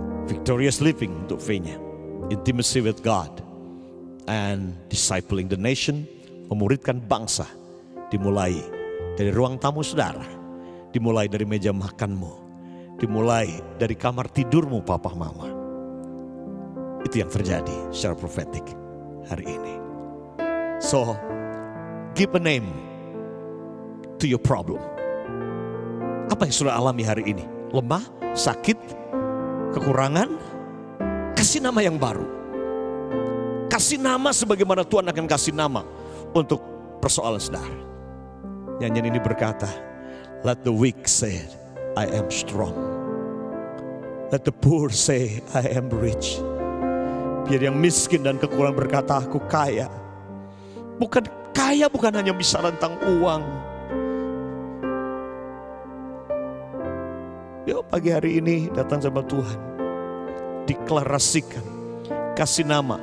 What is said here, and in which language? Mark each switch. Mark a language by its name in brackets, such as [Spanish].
[English] Victorious living [Indonesian] untuk V-nya. [English] Intimacy with God and discipling the nation, [Indonesian] memuridkan bangsa. Dimulai dari ruang tamu saudara, dimulai dari meja makanmu, dimulai dari kamar tidurmu papa mama. Itu yang terjadi secara profetik hari ini. [English] So, give a name to your problem. [Indonesian] Apa yang sudah alami hari ini? Lemah, sakit, kekurangan? Kasih nama yang baru. Kasih nama sebagaimana Tuhan akan kasih nama untuk persoalan saudara. Nyanyian ini berkata, [English] let the weak say, I am strong. Let the poor say, I am rich. [Indonesian] Biar yang miskin dan kekurangan berkata, aku kaya. Bukan kaya, bukan hanya bicara tentang uang. Yuk pagi hari ini datang sama Tuhan. Deklarasikan. Kasih nama.